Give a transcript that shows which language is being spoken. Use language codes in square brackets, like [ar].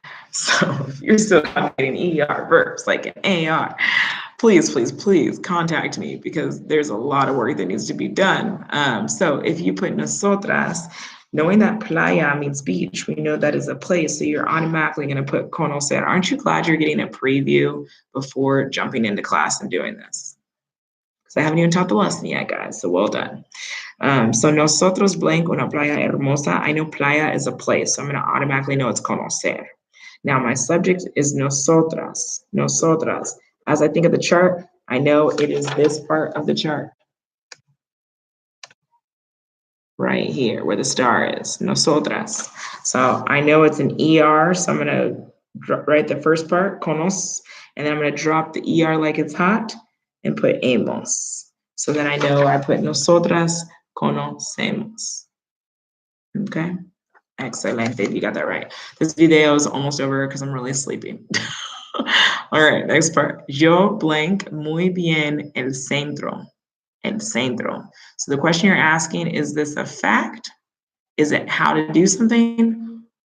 [en] So if you're still getting ER verbs like an AR, please, please, please contact me because there's a lot of work that needs to be done. So if you put nosotras, knowing that playa means beach, we know that is a place, so you're automatically going to put conocer. Aren't you glad you're getting a preview before jumping into class and doing this? Because I haven't even taught the lesson yet, guys, so well done. [es] So nosotros blank una playa hermosa. [en] I know playa is a place, so I'm going to automatically know it's conocer. Now my subject is nosotras, nosotras. As I think of the chart, I know it is this part of the chart. Right here where the star is, nosotras. So I know it's an ER, so I'm gonna write the first part, conos, and then I'm gonna drop the ER like it's hot and put hemos. So then I know I put [es] nosotras conocemos. [en] Okay, excellent, you got that right. This video is almost over because I'm really sleepy. All right, next part. [es] Yo blank muy bien el centro. El centro. [en] So the question you're asking, is this a fact? Is it how to do something?